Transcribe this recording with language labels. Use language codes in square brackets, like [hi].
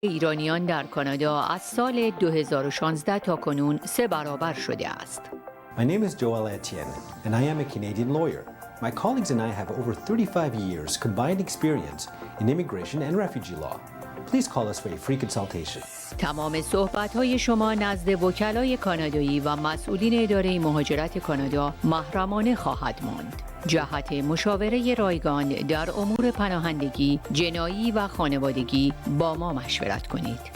[fa] ایرانیان در کانادا از سال 2016 تا کنون 3 برابر شده است. [en] My name is Joel Etienne, and I am a Canadian lawyer. My colleagues and I have over 35 years combined experience in immigration and refugee law. Please call us for a free consultation. [fa] تمام صحبت‌های شما نزد وکلای کانادایی و مسئولین اداره مهاجرت کانادا محرمانه خواهد ماند. جهت مشاوره رایگان در امور پناهندگی، جنایی و خانوادگی با ما مشورت کنید.